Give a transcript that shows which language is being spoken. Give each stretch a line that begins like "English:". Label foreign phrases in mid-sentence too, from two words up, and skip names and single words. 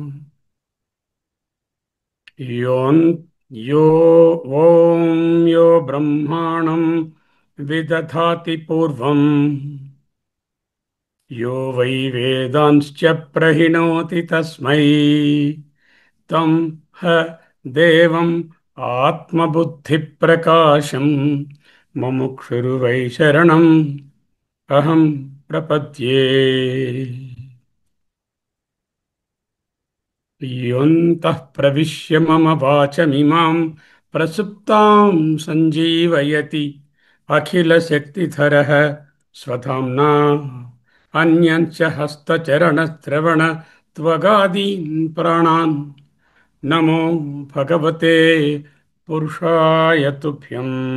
Sanskrit: యోన్ యో ఓం యో బ్రహ్మాణం విదధాతి పూర్వం యో వై వేదాంశ్చ ప్రహిణోతి తస్మై తం హ దేవం ఆత్మబుద్ధిప్రకాశం ముముక్షుర్వై శరణం అహం ప్రపద్యే. योऽन्तः प्रविश्य मम वाचमिमां प्रसुप्तां सञ्जीवयति अखिलशक्तिधरः स्वधाम्ना अन्यञ्च हस्तचरणश्रवणत्वगादीन् प्राणान् नमो भगवते पुरुषाय तुभ्यम्.